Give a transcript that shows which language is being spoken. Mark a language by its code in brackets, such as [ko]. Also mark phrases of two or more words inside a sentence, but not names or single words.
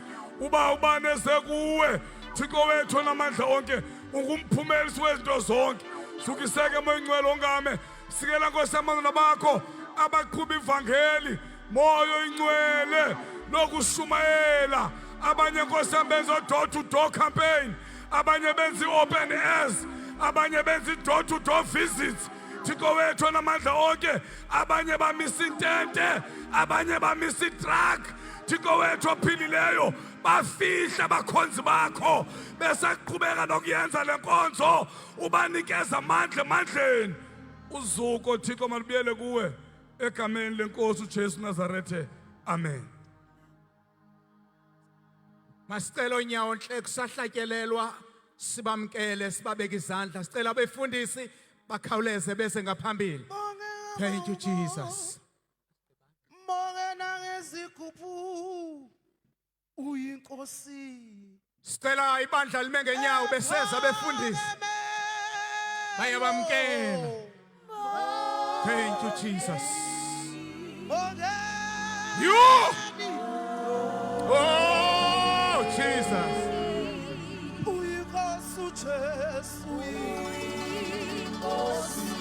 [xh] Uba ubaneze kuwe Thixo wethu onamandla onke, ungumphumelelisi wezinto zonke. Sukiseke Moya Oyingcwele ongame, sikela Nkosi abantwana bakho abaqhuba ivangeli, Moya Oyingcwele nokushumayela. Abanye Nkosi benza [en] door-to-door campaign, [xh] abanye benza [en] open airs, [xh] abanye benza [en] door-to-door visits. [xh] Thixo wethu onamandla onke, abanye bamisa intente, abanye bamisa itruck. Thixo wethu ophilileyo, bafihla abakhonzi bakho besaqhubeka nokuyenza le nkonzo, ubanikeza amandla emandleni. Uzuko Thixo malubuyele kuwe egameni lenkosi uJesu Nazarethe, amen. Masicela onyawo nhle kusahlatyelelwa, sibamkele, sibabeke izandla. Sicela abefundisi bakhawuleze bese ngaphambili. [en] Thank you Jesus. [xh] Mongena ngezigubhu uyinkosi. Sicela ibandla lime ngenyawo beseza befundisi bayabamkela. [en] Thank you Jesus. You. Oh Jesus. [xh] Uyinkosi uJesu. Uyinkosi.